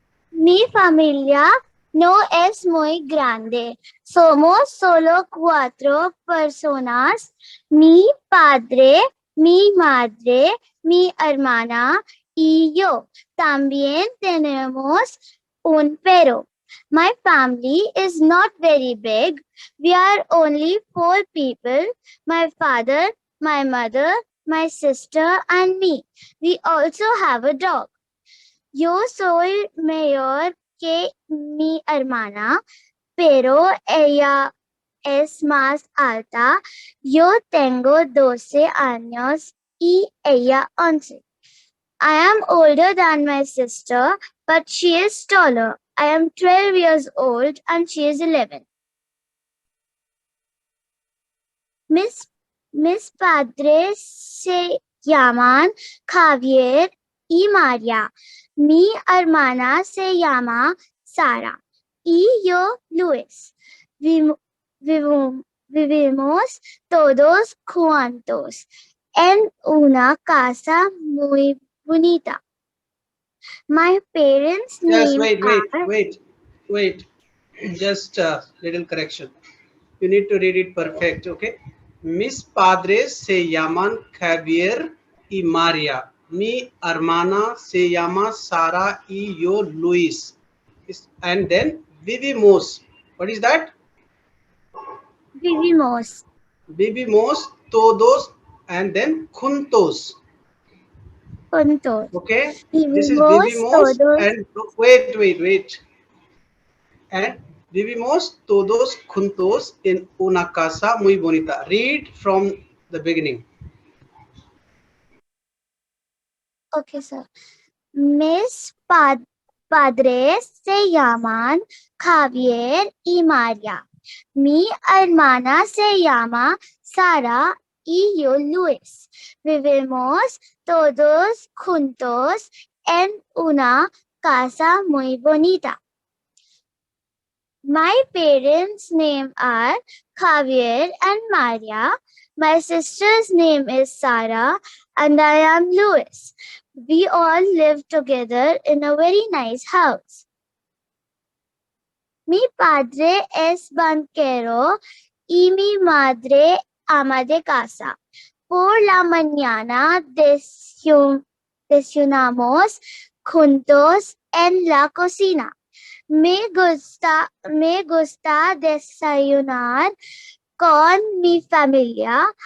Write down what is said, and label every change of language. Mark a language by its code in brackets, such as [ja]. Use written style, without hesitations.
[es] mi familia no es muy grande. Somos solo 4 personas. Mi padre, mi madre, mi hermana y yo. También tenemos un perro. [en] My family is not very big. We are only 4 people. My father, my mother, my sister and me. We also have a dog. [es] Yo soy mayor que mi hermana, pero ella es más alta. Yo tengo 12 años y ella 11. [en] I am older than my sister, but she is taller. I am 12 years old and she is 11. [es] Mis padres se llaman Javier y María. Mi hermana se llama Sara y yo Luis. Vivimos todos juntos en una casa muy bonita. [en] My parents' Just name are wait. Just a little correction. You need to read it perfect, okay? [es] Mis padres se llaman Javier y María. Mi hermana se llama Sara y yo Luis. [en] And then vivimos. What is that? [es] Vivimos. Vivimos todos [en] and then [es] juntos. Juntos. [en] Okay? This is [es] Vivimos vivimos todos. [en] and wait. [es] And vivimos todos juntos en una casa muy bonita. [en] Read from the beginning. Okay, sir. [es] Mis padres se llaman Javier y María. Mi hermana se llama Sara y yo Luis. Vivimos todos juntos en una casa muy bonita. [en] My parents' name are Javier and Maria. My sister's name is Sarah and I am Louis. We all live together in a very nice house. [es] Mi padre es banquero y mi madre ama de casa. Por la mañana desayunamos juntos en la cocina. Me gusta desayunar con mi familia.